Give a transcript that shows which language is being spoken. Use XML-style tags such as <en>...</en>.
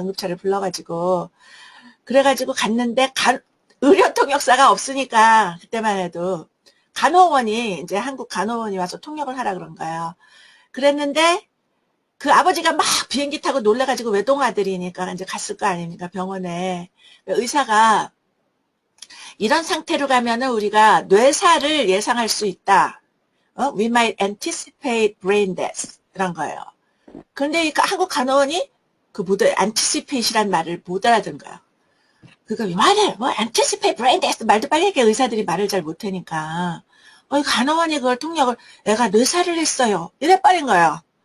<ko>응급차를 불러가지고. 그래가지고 갔는데 의료통역사가 없으니까 그때만 해도 간호원이 이제 한국 간호원이 와서 통역을 하라 그런 거예요. 그랬는데 그 아버지가 막 비행기 타고 놀래가지고 외동아들이니까 이제 갔을 거 아닙니까, 병원에. 의사가 이런 상태로 가면은 우리가 뇌사를 예상할 수 있다.</ko> <en>We might anticipate brain death.</en> <ko>이런 거예요. 그런데 한국 간호원이 anticipate이란 말을 못 알아듣는 거예요.</ko> <en>anticipate brain death</en> <ko>말도 빨리 하게 의사들이 말을 잘 못하니까. 간호원이 그걸 통역을, 애가 뇌사를 했어요. 이래 빠른 거예요.</ko>